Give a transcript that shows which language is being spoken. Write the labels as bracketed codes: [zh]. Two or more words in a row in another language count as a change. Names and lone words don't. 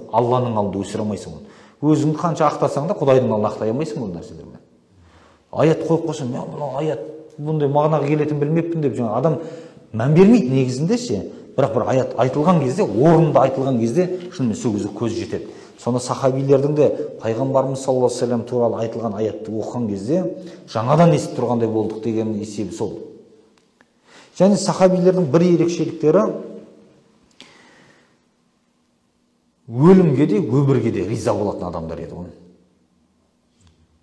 [kk] Алланың алдында өсіре алмайсың оны. Өзіңді қанша ақтасаң да Құдайдың алдында ақтай алмайсың бұл нәрселермен. Аят қойып қойсаң, мен мынау аят бұндай мағынаға келетінін білмеппін деп жаңа адам мән бермейді негізінде ше. Бірақ бір аят айтылған кезде, орында айтылған кезде шынымен сол кезде көз жетеді. Сонда сахабилердің де пайғамбарымыз [ar] صلى الله عليه وسلم [kk] туралы айтылған аятты оқыған кезде жаңадан естіп тұрғандай болдық деген есебі сол. Және сахабилердің бір ерекшеліктері өлімге де өмірге де риза болатын адамдар еді ғой.